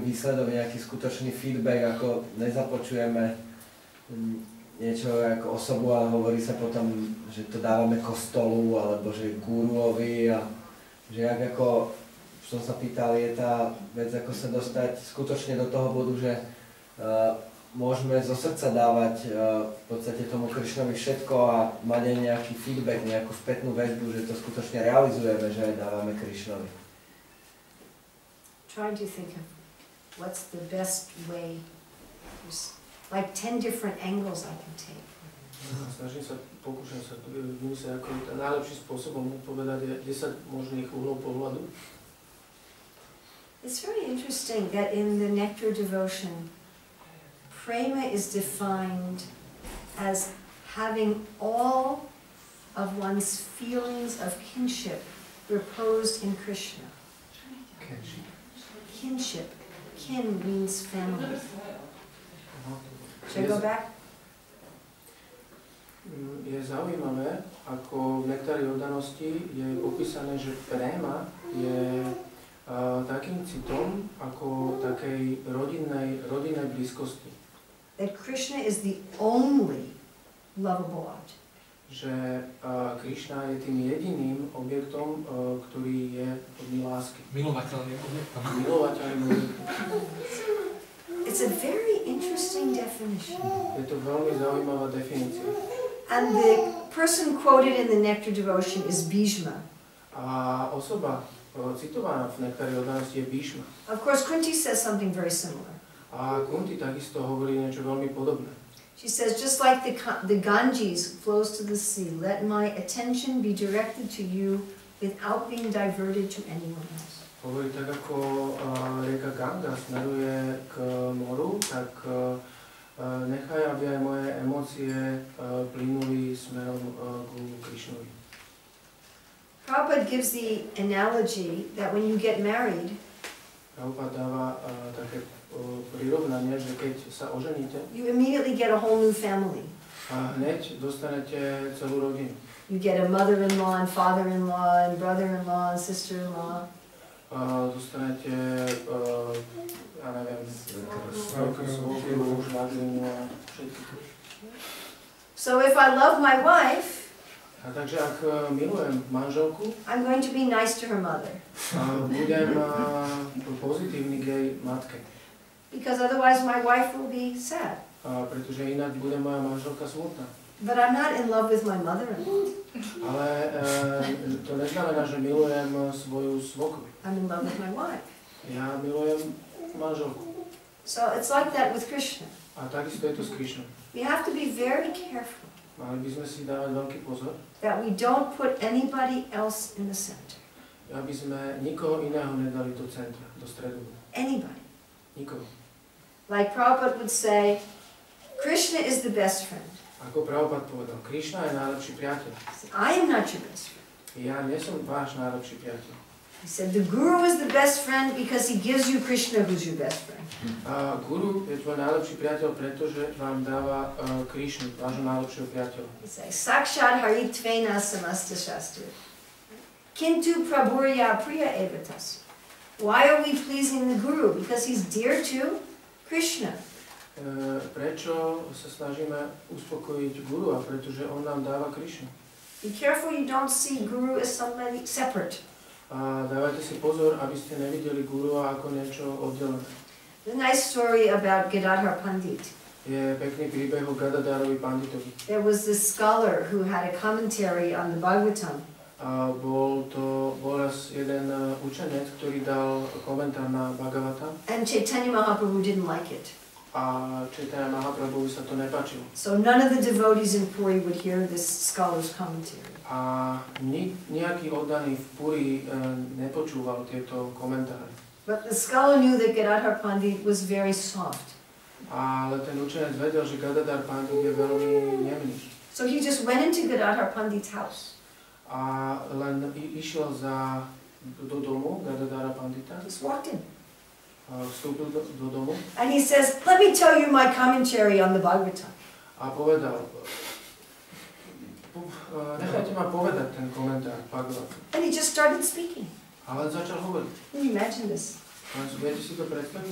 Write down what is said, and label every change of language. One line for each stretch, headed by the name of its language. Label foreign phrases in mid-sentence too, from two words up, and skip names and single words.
Slovak: výsledok, nejaký skutočný feedback, ako nezapočujeme niečo ako osobu a hovorí sa potom, že to dávame kostolu alebo že guruovi a že jak ako som sa pýtal, je tá vec, ako sa dostať skutočne do toho bodu, že môžeme zo srdca dávať v podstate tomu Krišnovi všetko a mať aj nejaký feedback, nejakú spätnú väzbu, že to skutočne realizujeme, že aj dávame Krišnovi.
English: Trying to think of what's the best way. There's like 10 different angles I can take.
Slovak: Pokúšam sa vymyslieť, ako najlepším spôsobom odpovedať 10 možných uhlov pohľadu.
English: It's very interesting that in the Nectar devotion, prema is defined as having all of one's feelings of kinship reposed in Krishna. Kinship. Kin means family. Should I go back?
Slovak: Je zaujímavé, ako v nektári oddanosti je popísané, že préma je takým citom ako takej rodinnej blízkosti.
English: That Krishna is the only lovable object.
Slovak: Že Krišna je tým jediným objektom, ktorý je hodný lásky. Milovateľným objektom. Milovateľným objektom.
English: It's a very interesting definition.
Slovak: Je to veľmi zaujímavá definícia.
English: And the person quoted in the Nectar devotion is Bhishma.
Slovak: A osoba citovaná v nektári oddanosti je Bhishma.
English: Of course, Kunti says something very similar.
Slovak: A Kunti takisto hovorí niečo veľmi podobné.
English: She says, just like the Ganges flows to the sea, let my attention be directed to you without being diverted to anyone else.
Slovak: Hovorí tak, ako rieka Ganga smeruje k moru, tak nechaj, aby aj moje emócie plynuli smerom k Krišnovi.
English: Prabhupada gives the analogy that when you get married,
Slovak: Prabhupada dáva také prirovnanie, že keď sa oženíte,
English: you immediately get a whole new family.
Slovak: a hneď dostanete celú rodinu.
English: You get a mother-in-law and father-in-law and brother-in-law and sister-in-law.
Slovak: Dostanete, ja neviem, svokru, švagrinu a všetky.
English: So if I love my wife,
Slovak: A takže ak milujem manželku,
English: I'm going to be nice to her mother.
Slovak: Budem pozitívny k jej matke.
English: Because otherwise my wife will be sad.
Slovak: Pretože inak bude moja manželka smutná.
English: But I'm not in love with my mother-in-law.
Slovak: Ale to neznamená, že milujem svoju svokru.
English: I'm in love with my wife.
Slovak: Ja milujem manželku.
English: So it's like that with Krishna.
Slovak: A takisto je to s Krišnou.
English: We have to be very careful
Slovak: Mali by sme si dávať veľký pozor,
English: that we don't put anybody else in the center.
Slovak: aby sme nikoho iného nedali do centra, do stredu.
English: Anybody.
Slovak: Nikoho.
English: Like Prabhupada would say, Krishna is the best friend.
Slovak: Ako Prabhupada povedal, Krišna je najlepší priateľ.
English: I am not your best friend.
Slovak: Ja nie som váš najlepší priateľ.
English: He said, the Guru is the best friend because he gives you Krishna, who's your best friend.
Slovak: A Guru je tvoj najlepší priateľ, pretože vám dáva Krišnu, vášho najlepšieho priateľa.
English: He says,
Sanskrit: साक्षात् हरित्वेन समस्त शास्त्र. किन्तु प्रभुर्य प्रिय एवतस्.
English: Why are we pleasing the Guru? Because he's dear to Krishna.
Slovak: Prečo sa snažíme uspokojiť Guru? A pretože on nám dáva Krišnu.
English: Be careful you don't see Guru as somebody separate.
Slovak: A dávajte si pozor, aby ste nevideli Guru ako niečo oddelené.
English: The nice story about Gadadhar Pandit.
Slovak: Je pekný príbeh o Gadadharovi Panditovi.
English: There was this scholar who had a commentary on the Bhagavatam.
Slovak: A bol raz jeden učenec, ktorý dal komentár na Bhagavatam.
English: And Chaitanya Mahaprabhu didn't like it.
Slovak: A Chaitanya Mahaprabhu sa to nepáčilo.
English: So none of the devotees in Puri would hear this scholar's commentary.
Slovak: A nejaký oddaný v Puri nepočúval tieto komentáre.
English: But the scholar knew that Gadadhar Pandit was very soft.
Slovak: Ale ten učenec vedel, že Gadadhar Pandit je veľmi jemný.
English: So he just went into Gadadhar Pandit's house.
Slovak: A len išiel do domu Gadadhara Pandita.
English: Just walked in.
Slovak: vstúpil do domu
English: and he says, let me tell you my commentary on the Bhagavatam.
Slovak: a povedal, nechajte ma povedať ten komentár Bhagavatam.
English: And he just started speaking.
Slovak: A len začal hovoriť.
English: Can you imagine this?
Slovak: Viete si to predstaviť?